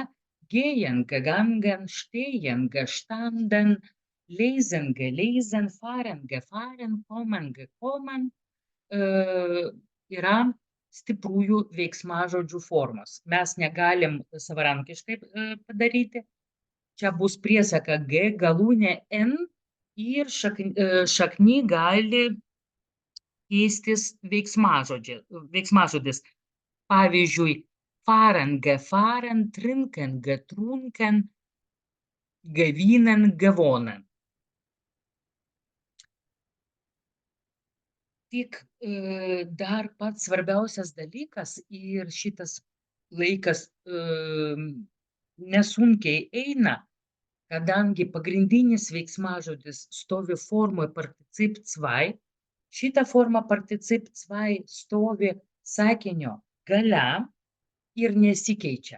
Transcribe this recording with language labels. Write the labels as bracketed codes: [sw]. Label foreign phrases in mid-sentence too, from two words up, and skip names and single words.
[de] Gehen, gegangen, stehen, gestanden, lesen, gelesen, fahren, gefahren, kommen, gekommen, [lt] yra stipriųjų veiksmažodžių formos. Mes negalim savarankiškai padaryti. Čia bus priesaga G, galūnė N ir šakny gali keistis veiksmažodis. Pavyzdžiui, [de] fahren, gefahren, trinken, getrunken, gewinnen, gewonnen. [lt] Tik dar pats svarbiausias dalykas ir šitas laikas nesunkiai eina, kadangi pagrindinis veiksmažodis stovi formoje Partizip 2, šita forma Partizip 2 stovi sakinio gale ir nesikeičia.